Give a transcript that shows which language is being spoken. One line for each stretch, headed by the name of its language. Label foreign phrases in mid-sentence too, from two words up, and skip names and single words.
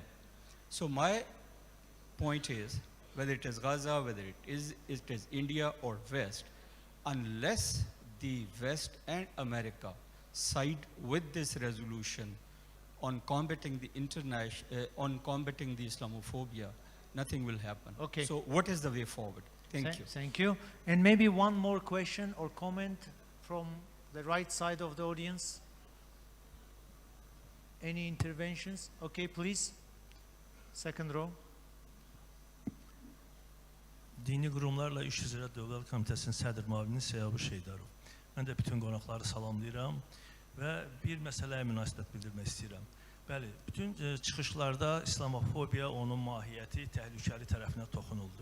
English: So my point is, whether it is Gaza, whether it is India or West, unless the West and America side with this resolution on combating the Islamophobia, nothing will happen. Okay. So what is the way forward? Thank you. Thank you. And maybe one more question or comment from the right side of the audience. Any interventions? Okay, please. Second row.
Azerbaijani: Dini Qurumlarla İş üzrə Dövlət Komitəsinin sədr müavini Seyabı Şeydarov. Mən də bütün qonaqları salamlayıram və bir məsələyə münasibət bildirmək istəyirəm. Bəli, bütün çıxışlarda İslamofobiya, onun mahiyyəti, təhlükəli tərəfinə toxunuldu.